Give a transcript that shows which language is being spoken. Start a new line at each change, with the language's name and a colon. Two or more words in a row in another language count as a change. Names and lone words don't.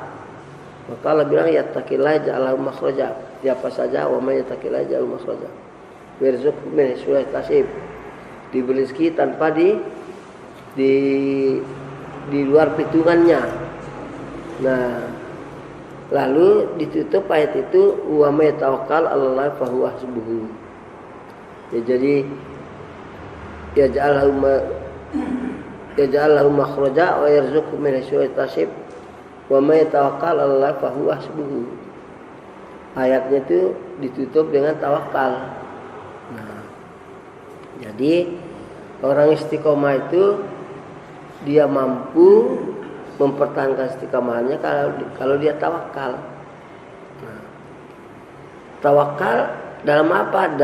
Indonesian: Maka Allah bilang
Arabic: يتق الله جعل له مخرجا.
Indonesian: Siapa saja
Arabic: ومن يتق الله جعل له مخرجا. ويرزقه من حيث لا يحتسب.
Indonesian: Diberi rezeki tanpa di luar perhitungannya. Nah, lalu ditutup ayat itu
Arabic: ومن توكل على الله فهو حسبه.
Indonesian: Ya, jadi
Arabic: يجعل له مخرجا ويرزقه من حيث لا يحتسب ومن توكل على الله فهو حسبه.
Indonesian: Ayatnya itu ditutup dengan tawakal. Nah, jadi orang istiqomah itu dia mampu mempertahankan istiqomahnya kalau dia tawakal. Nah, tawakal dalam apa?